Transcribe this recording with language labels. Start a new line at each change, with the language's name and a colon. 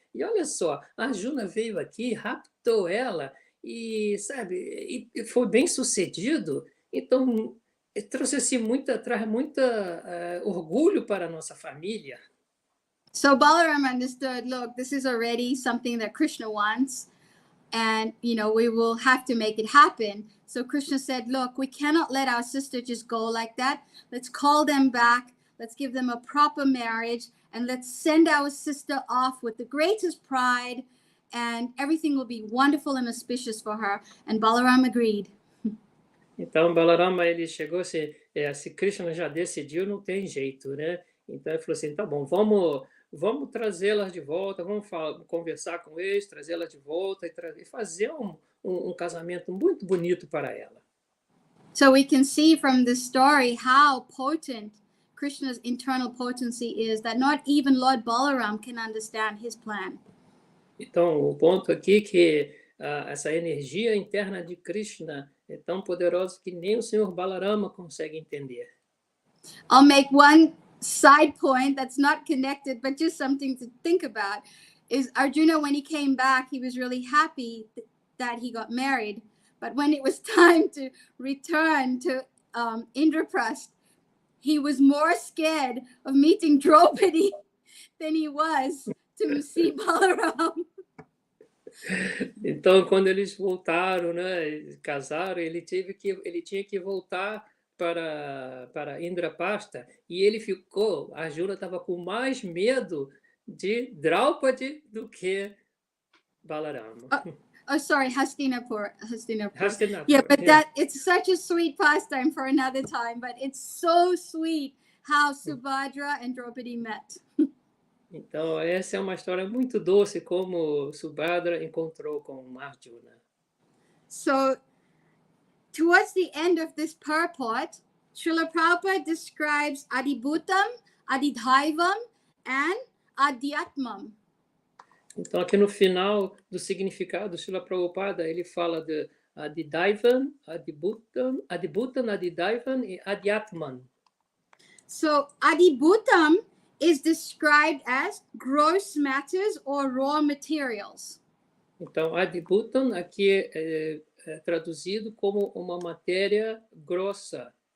Portuguese: E olha só, Arjuna veio aqui, raptou ela e, sabe, e foi bem sucedido. Então traz muita orgulho para a nossa família.
English: So Balaram understood, look, this is already something that Krishna wants, and, we will have to make it happen. So Krishna said, look, we cannot let our sister just go like that. Let's call them back. Let's give them a proper marriage, and let's send our sister off with the greatest pride, and everything will be wonderful and auspicious for her. And Balaram agreed.
Portuguese: Então, Balarama, ele chegou assim, se Krishna já decidiu, não tem jeito, né? Então, ele falou assim, tá bom, vamos trazê-las de volta, vamos conversar com eles, trazê-las de volta e fazer um casamento muito bonito para ela.
English: So we can see from this story how potent Krishna's internal potency is, that not even Lord Balaram can understand his plan.
Portuguese: Então, o ponto aqui é que essa energia interna de Krishna é tão poderosa que nem o Senhor Balarama consegue entender.
English: I'll make one side point that's not connected, but just something to think about, is Arjuna, when he came back, he was really happy that he got married. But when it was time to return to Indraprasth, he was more scared of meeting Draupadi than he was to see Balaram.
Portuguese: Então, quando eles voltaram, né, casaram, ele tinha que voltar para Indraprastha, e ele ficou, a Arjuna estava com mais medo de Draupadi do que Balarama.
English: Oh, sorry, Hastinapur. Hastinapur, Yeah, but that it's such a sweet pastime for another time. But it's so sweet how Subhadra and Draupadi met.
Portuguese: Então, essa é uma história muito doce, como Subhadra encontrou com Arjuna.
English: So, towards the end of this purport, Srila Prabhupada describes Adibhutam, Adidhaivam, and Adhyatmam.
Portuguese: Então, aqui no final do significado, Srila Prabhupada, ele fala de Adidhaivam, Adibhutam, Adidhaivam e Adhyatman.
English: So, Adibhutam is described as gross matters or raw materials.
Portuguese: Então, Adibhutam aqui é traduzido como uma matéria grossa.